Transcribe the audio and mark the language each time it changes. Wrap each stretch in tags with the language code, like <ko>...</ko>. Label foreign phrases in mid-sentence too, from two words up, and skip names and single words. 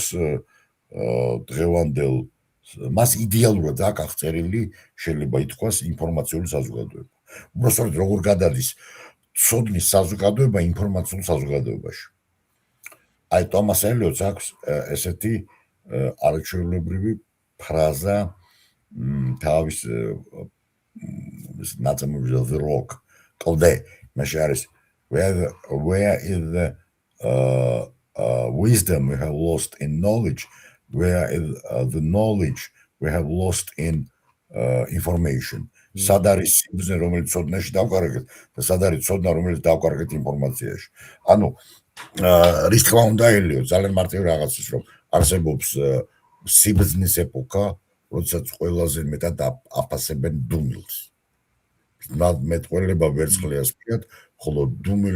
<ka>დღევანდელ მას იდეალურად აქვს აღწერილი შეიძლება ითქვას ინფორმაციული საზოგადოება უბრალოდ როგორ გადადის ცოდნის საზოგადოება ინფორმაციულ საზოგადოებაში აი ტომას ელიოტს აქვს ესეთი არაჩვეულებრივი ფრაზა თავის ნაწარმოებში The Rock კლდე მაშინ არის</ka> <en>where is the wisdom we have lost in knowledge where is the knowledge we have lost in information</en> <ka>სად არის სიბრძნე რომელიც ცოდნაში დავკარგეთ და სად არის ცოდნა რომელიც დავკარგეთ ინფორმაციაში ანუ რის თქმა უნდა ელიო ძალიან მარტივი რაღაცის რომ არსებობს სიბრძნის ეპოქა როდესაც ყველაზე მეტად აფასებენ დუმილს მეტყველება ვერცხლიას პირად ხოლო დუმილი</ka>